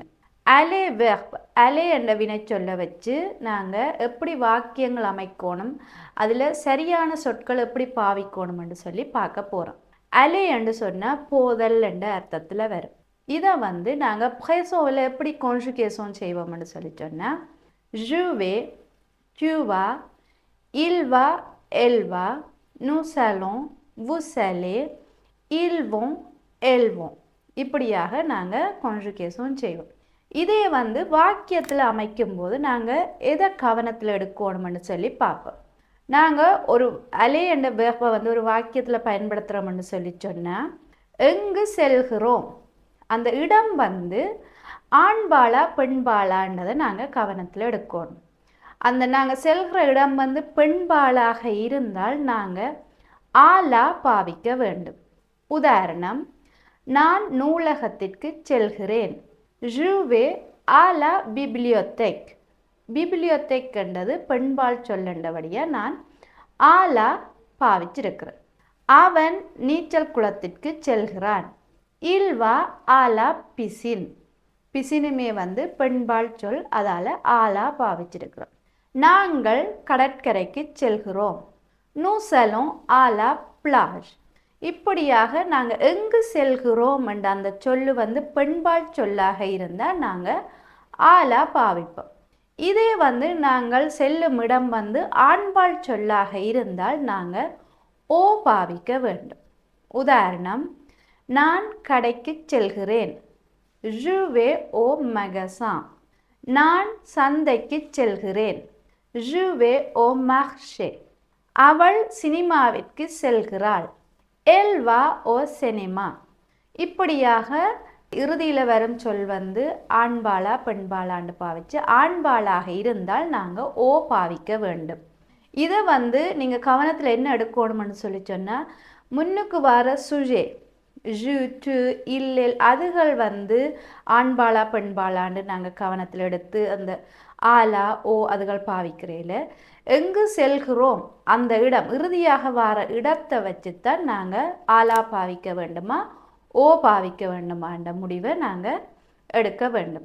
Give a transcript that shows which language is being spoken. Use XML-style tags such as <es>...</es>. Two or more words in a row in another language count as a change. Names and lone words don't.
<ta>அலே வெர்ப், அலே என்ற வினை சொல்ல வச்சு நாங்கள் எப்படி வாக்கியங்கள் அமைக்கணும், அதில் சரியான சொற்கள் எப்படி பாவிக்கணும்னு சொல்லி பார்க்க போகிறோம். அலே என்று சொன்னால் போதல் என்ற அர்த்தத்தில் வரும். இதை நாங்கள் ப்ரெசோவில் எப்படி கான்ஜுகேஷன் செய்வோம்னு சொல்லி சொன்னால்</ta> <fr>je vais, tu vas, il va, elle va, nous allons, vous allez, ils vont, elles vont</fr> <ta>இப்படியாக நாங்கள் கான்ஜுகேஷன் செய்வோம். இதே வாக்கியத்தில் அமைக்கும்போது நாங்கள் எதை கவனத்தில் எடுக்கணும்னு சொல்லி பார்ப்போம். நாங்கள் ஒரு அலே என்ற வேர்பை ஒரு வாக்கியத்தில் பயன்படுத்துகிறோம்னு சொல்லி சொன்னால் எங்கு செல்கிறோம், அந்த இடம் ஆண்பாளா பெண்பாளான்றதை நாங்கள் கவனத்தில் எடுக்கணும். அந்த நாங்கள் செல்கிற இடம் பெண்பாளாக இருந்தால் நாங்கள் ஆலா பாவிக்க வேண்டும். உதாரணம், நான் நூலகத்திற்கு செல்கிறேன்.</ta> <fr>je vais à la bibliothèque.</fr> <ta>பிப்ளியோதெக் என்றது பெண்பால் சொல்லண்டபடியாக நான் ஆலா பாவிச்சிருக்கிறேன். அவன் நீச்சல் குளத்திற்கு செல்கிறான்.</ta> <fr>il va à la piscine.</fr> <ta>பிசினுமே பெண்பால் சொல், அதால் ஆலா பாவிச்சிருக்கிறோம். நாங்கள் கடற்கரைக்கு செல்கிறோம்.</ta> <fr>nous allons à la plage.</fr> <ta>இப்படியாக நாங்கள் எங்கு செல்கிறோம் என்ற அந்த சொல்லு பெண்பால் சொல்லாக இருந்தால் நாங்கள் ஆலா பாவிப்போம். இதே நாங்கள் செல்லும் இடம் ஆண்பால் சொல்லாக இருந்தால் நாங்கள் ஓ பாவிக்க வேண்டும். உதாரணம், நான் கடைக்கு செல்கிறேன்.</ta> <fr>je vais au magasin.</fr> <ta>நான் சந்தைக்கு செல்கிறேன்.</ta> <fr>je vais au marché.</fr> <ta>அவள் சினிமாவிற்கு செல்கிறாள்.</ta> <fr>elle va au cinéma.</fr> <ta>இப்படியாக இறுதியில் வரும் சொல் ஆண்பாளா பெண்பாளான்னு பாவிச்சு ஆண்பாளாக இருந்தால் நாங்கள் ஓ பாவிக்க வேண்டும். இதை நீங்கள் கவனத்தில் என்ன எடுக்கணும்னு சொல்லி சொன்னால் முன்னுக்கு வர</ta> <fr>sujet je tu il elle</fr> <ta>அதுகள் ஆண்பாளா பெண்பாளான்னு நாங்கள் கவனத்தில் எடுத்து அந்த ஆலா ஓ அதுகள் பாவிக்கிறேல எங்கு செல்கிறோம் அந்த இடம் இறுதியாக வர இடத்தை வச்சுத்தான் நாங்கள் ஆலா பாவிக்க வேண்டுமா ஓ பாவிக்க வேண்டுமான்ற முடிவை நாங்கள் எடுக்க வேண்டும்.</ta>